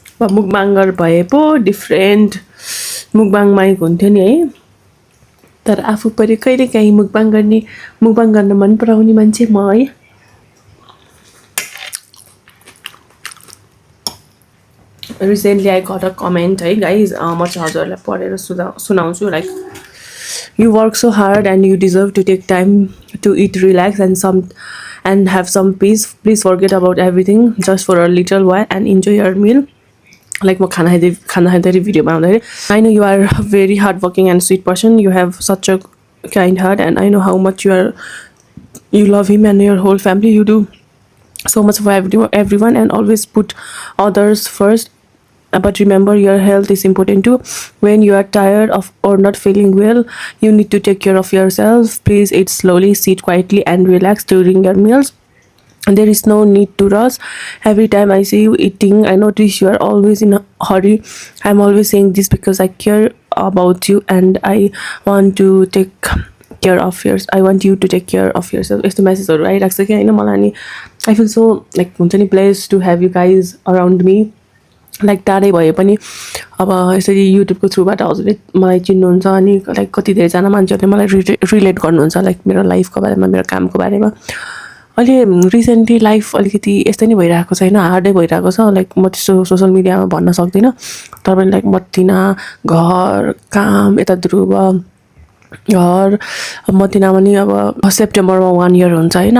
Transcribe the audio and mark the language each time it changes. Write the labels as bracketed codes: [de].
[ne] मुकबाङ्गर भए पो different मुकबाङ mic हुन्थ्यो नि है तर आफू पनि कहिलेकाहीँ मुकबाङ गर्न मन पराउने मान्छे म है recently [en] I got a comment [ne] है गाइज म चाहिँ हजुरहरूलाई पढेर सुनाउँछु [en] like you work so hard and you deserve to take time to it relax and have some peace please forget about everything just for a little while and enjoy your meal [ne] like म खाना खाँदाखेरि video बनाउँदाखेरि [en] I know you are very hard working and sweet person you have such a kind heart and I know how much you love him and your whole family. You do so much for everyone and always put others first. But remember, your health is important too. When you are tired of or not feeling well, you need to take care of yourself. Please eat slowly, sit quietly and relax during your meals. There is no need to rush. Every time I see you eating, I notice you are always in a hurry. I'm always saying this because I care about you and I want to take care of yours. I want you to take care of yourself. It's the message, right? Actually, I know Malani. I feel so like blessed to have you guys around me. [ne] Like टाढै भए पनि अब यसरी युट्युबको थ्रुबाट हजुरले मलाई चिन्नुहुन्छ अनि लाइक कति धेरैजना मान्छेहरूले मलाई रिलेट गर्नुहुन्छ लाइक मेरो लाइफको बारेमा मेरो कामको बारेमा अहिले रिसेन्टली लाइफ अलिकति यस्तै नै भइरहेको छ होइन, हार्डै भइरहेको छ। लाइक म त्यस्तो सोसियल मिडियामा भन्न सक्दिनँ, तर पनि लाइक मतिना घर काम यता ध्रुव घर मतिना पनि अब सेप्टेम्बरमा 1 इयर हुन्छ होइन।